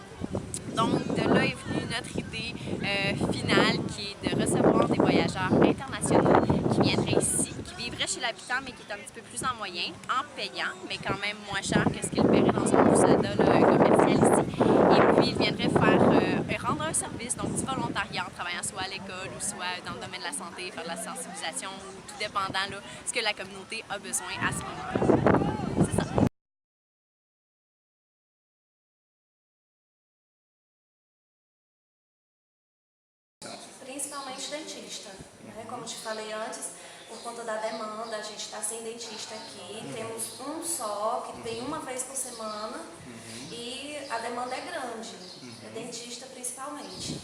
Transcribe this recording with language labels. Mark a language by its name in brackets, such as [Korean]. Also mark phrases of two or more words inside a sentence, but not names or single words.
[French] Donc, de là est venue notre idée finale qui est de recevoir des voyageurs internationaux qui viendraient ici, qui vivraient chez l'habitant, mais qui est un petit peu plus en moyen, en payant, mais quand même moins cher que ce qu'ils paieraient dans un poussada commercial ici. Et puis, ils viendraient rendre un service, donc du volontariat en travaillant soit à l'école ou soit dans le domaine de la santé, faire de la sensibilisation ou tout dépendant là, ce que la communauté a besoin à ce moment-là. C'est ça. [Portuguese] Principalmente dentista, né? Como te falei antes, por conta da demanda, a gente está sem dentista aqui, temos um só, que vem uma vez por semana e a demanda é grande, é dentista principalmente.